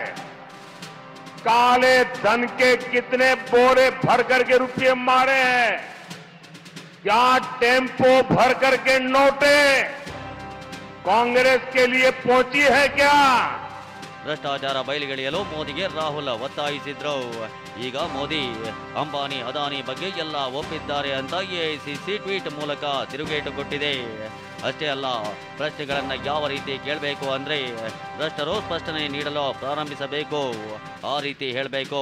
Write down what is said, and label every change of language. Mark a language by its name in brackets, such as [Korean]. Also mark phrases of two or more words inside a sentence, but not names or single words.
[Hindi] काले धन के कितने बोरे भर करके रुपये मारे हैं, क्या टेम्पो भर करके नोटे कांग्रेस के लिए पहुंची है क्या? [Kannada] ಭ್ರಷ್ಟಾಚಾರ ಬಯಲಿಗೆಳೆಯಲು ಮೋದಿಗೆ ರಾಹುಲ್ ಒತ್ತಾಯಿಸಿದ್ರು. ಈಗ ಮೋದಿ ಅಂಬಾನಿ ಅದಾನಿ ಬಗ್ಗೆ ಎಲ್ಲ ಒಪ್ಪಿದ್ದಾರೆ ಅಂತ ಎಐಸಿಸಿ ಟ್ವೀಟ್ ಮೂಲಕ ತಿರುಗೇಟು ಕೊಟ್ಟಿದೆ. ಅಷ್ಟೇ ಅಲ್ಲ, ಪ್ರಶ್ನೆಗಳನ್ನ ಯಾವ ರೀತಿ ಕೇಳಬೇಕು ಅಂದ್ರೆ ಭ್ರಷ್ಟರು ಸ್ಪಷ್ಟನೆ ನೀಡಲು ಪ್ರಾರಂಭಿಸಬೇಕು, ಆ ರೀತಿ ಹೇಳಬೇಕು.